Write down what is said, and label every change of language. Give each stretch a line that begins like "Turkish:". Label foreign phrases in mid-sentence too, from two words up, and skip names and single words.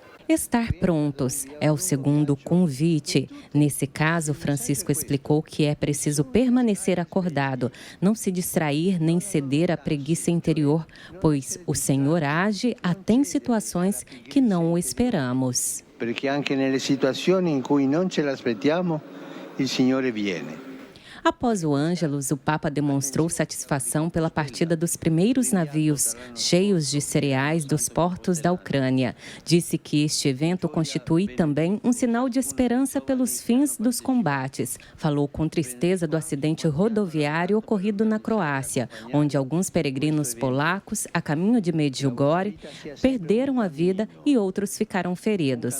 Portuguese: Estar prontos é o segundo convite. Nesse caso, Francisco explicou que é preciso permanecer acordado, não se distrair nem ceder à preguiça interior, pois o Senhor age até em situações que não o esperamos.
Italian: Porque anche nelle situazioni in cui non ce l'aspettiamo, il Signore viene.
Portuguese: Após o Ângelus, o Papa demonstrou satisfação pela partida dos primeiros navios cheios de cereais dos portos da Ucrânia. Disse que este evento constitui também um sinal de esperança pelos fins dos combates. Falou com tristeza do acidente rodoviário ocorrido na Croácia, onde alguns peregrinos polacos, a caminho de Medjugorje, perderam a vida e outros ficaram feridos.